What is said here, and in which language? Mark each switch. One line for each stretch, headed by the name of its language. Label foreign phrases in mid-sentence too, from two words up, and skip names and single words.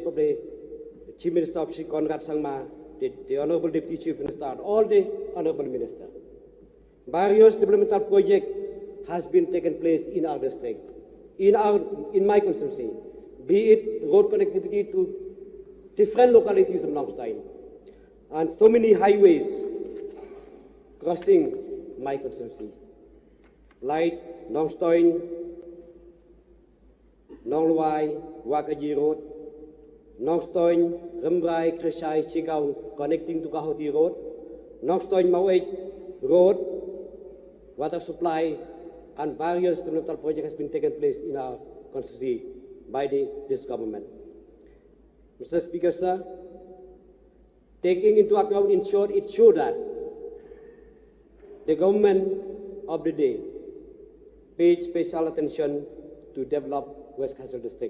English: of the Chief Minister of Sri Conrad Sangma, the Honorable Deputy Chief Minister, and all the Honorable Minister, various developmental projects has been taken place in our district, in my constituency, be it road connectivity to different localities of Nong Stoin, and so many highways crossing my constituency, like Nong Stoin, Nong Luai, Wakaji Road, Nong Stoin, Rembrai, Krishai, Chigao, connecting to Kahoti Road, Nong Stoin, Mawait Road, water supplies, and various developmental projects has been taken place in our constituency by this government. Mr. Speaker, sir, taking into account, in short, it shows that the government of the day paid special attention to develop West Kazal district.